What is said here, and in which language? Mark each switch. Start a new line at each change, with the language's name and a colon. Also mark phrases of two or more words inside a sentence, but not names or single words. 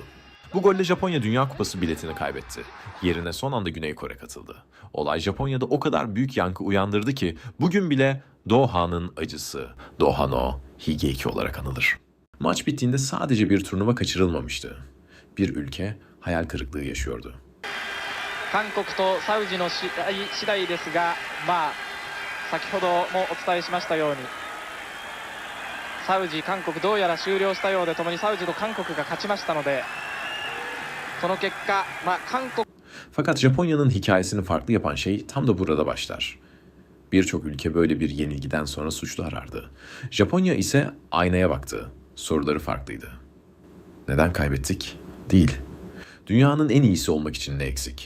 Turkish: Bu golle Japonya Dünya Kupası biletini kaybetti. Yerine son anda Güney Kore katıldı. Olay Japonya'da o kadar büyük yankı uyandırdı ki bugün bile Doha'nın acısı, Doha no Higeki olarak anılır. Maç bittiğinde sadece bir turnuva kaçırılmamıştı. Bir ülke hayal kırıklığı yaşıyordu.
Japanese: 韓国とサウジの次第ですが、先ほどもお伝えしましたように、サウジ、韓国どうやら終了したようで、共にサウジと韓国が勝ちましたので、その結果、韓国
Turkish: Fakat Japonya'nın hikayesini farklı yapan şey tam da burada başlar. Birçok ülke böyle bir yenilgiden sonra suçlu arardı. Japonya ise aynaya baktı. Soruları farklıydı. Neden kaybettik? Değil. Dünyanın en iyisi olmak için ne eksik?